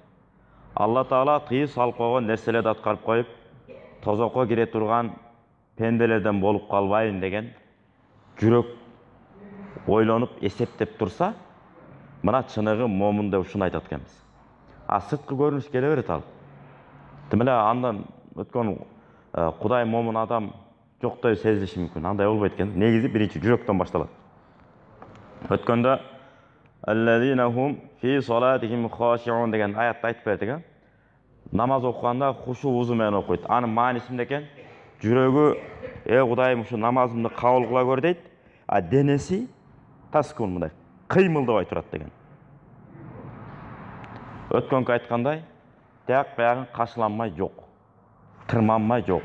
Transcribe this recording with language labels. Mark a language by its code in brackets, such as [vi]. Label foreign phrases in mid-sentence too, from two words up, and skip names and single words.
[ky] Алла Таала тыйып салып койгон нерселерди аткарып коюп, тозокко кире турган пенделерден болуп калбайын деген жүрөк ойлонуп, эсептеп турса, мына чыныгы момун деп ушуну айтат экенбиз. Сырткы көрүнүш келе берет ал. Тим эле андан өткөн Кудай момун адам жоктой сезилиши мүмкүн. Андай болбойт экен. Негизи биринчи жүрөктөн башталат. Өткөндө [ar] الذين هم في صلاتهم خاشعون [ky] деген аятты айтып бердик. Намаз окуганда хушу узу менен окуйт. Анын мааниси эмне экен? Жүрөгү, Кудайым ушу намазымды кабыл кыла көр дейт, а денеси таскун мындай кыймылдабай турат деген. Өткөнкү айткандай, тияк биягын кашыланмай жок, тырманмай жок.